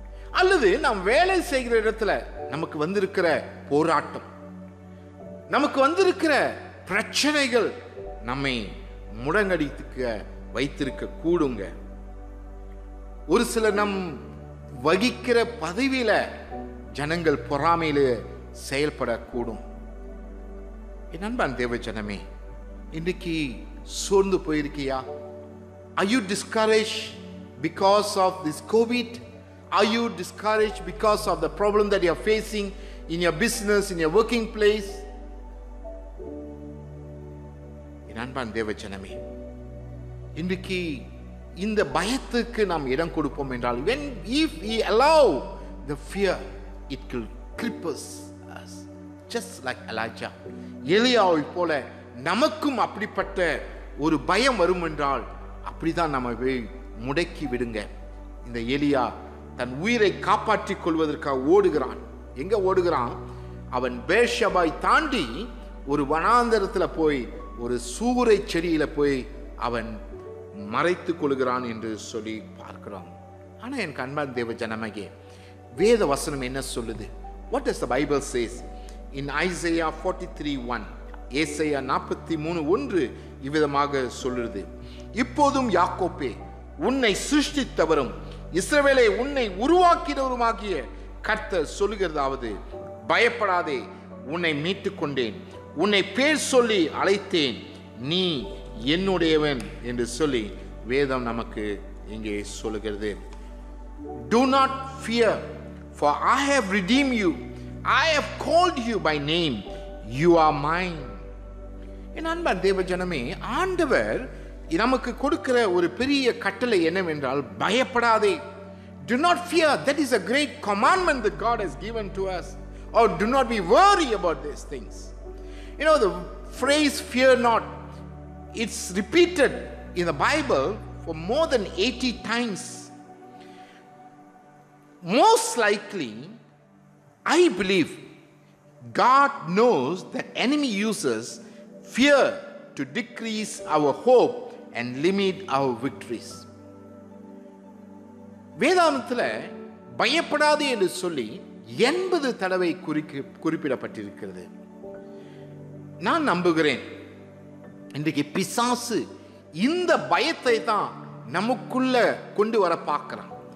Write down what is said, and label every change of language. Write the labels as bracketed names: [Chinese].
[Tamil] அல்லது நாம் வேலை செய்கிற இடத்துல நமக்கு வந்திருக்கிற போராட்டம், நமக்கு வந்திருக்கிற பிரச்சனைகள் நம்மை முடங்கடிக்க வைத்திருக்க கூடுங்க. ஒரு சில நம் வகிக்கிற பதவியில ஜனங்கள் பொறாமையில செயல்படக்கூடும். என் அன்பான தேவ ஜனமே, இன்றைக்கு சோர்ந்து போயிருக்கியா? [English] Are you discouraged because of this COVID? Are you discouraged because of the problem that you are facing in your business, in your working place? [Tamil] என் அன்பான தேவ ஜனமே, இன்றைக்கு இந்த பயத்துக்கு நாம் இடம் கொடுப்போம் என்றால், [English] if we allow the fear, it will cripple us just like Elijah. [Tamil] எலியாவை போல நமக்கும் அப்படிப்பட்ட ஒரு பயம் வரும் என்றால் அப்படிதான் நம்ம முடக்கி விடுங்க. இந்த எலியா தன் உயிரை காப்பாற்றிக் கொள்வதற்காக ஓடுகிறான். எங்க ஓடுகிறான்? அவன் பேர்ஷபாய் தாண்டி ஒரு வனாந்தரத்தில் போய் ஒரு சூறை செடியில போய் அவன் மறைத்துக் கொள்கிறான் என்று சொல்லி பார்க்கிறோம். ஆனா என் அன்பான தேவ ஜனமே, வேத வசனம் என்ன சொல்லுது? [English] What does the Bible says in Isaiah 43:1? [Tamil] ஏசாயா 43:1 இவ்விதமாக சொல்லுது, இப்போதும் யாக்கோப்பே உன்னை சிருஷ்டித்தவரும் இஸ்ரவேலை உன்னை உருவாக்கினவருமாகிய கர்த்தர் சொல்லுகிறதாவது, பயப்படாதே, உன்னை மீட்டுக் கொண்டேன், உன்னை பேர் சொல்லி அழைத்தேன், நீ என்னுடையவன் என்று சொல்லி வேதம் நமக்கு இங்கே சொல்லுகிறது. [English] Do not fear, for I have redeemed you, I have called you by name, you are mine. [Tamil] என் அன்பான தேவ ஜனமே, ஆண்டவர் நமக்கு கொடுக்கிற ஒரு பெரிய கட்டளை என்னவென்றால், பயப்படாதே. [English] Do not fear. That is a great commandment that God has given to us. Or do not be worried about these things. You know, the phrase fear not, it's repeated in the Bible for more than 80 times. Most likely, I believe God knows that enemy uses fear to decrease our hope and limit our victories. [Tamil] வேதாந்தத்தில் பயப்படாது என்று சொல்லி 80 தடவை குறிப்பிடப்பட்டிருக்கிறது. நான் நம்புகிறேன், இன்றைக்கு பிசாசு இந்த பயத்தை தான் நமக்குள்ள கொண்டு வர பார்க்கிறான்.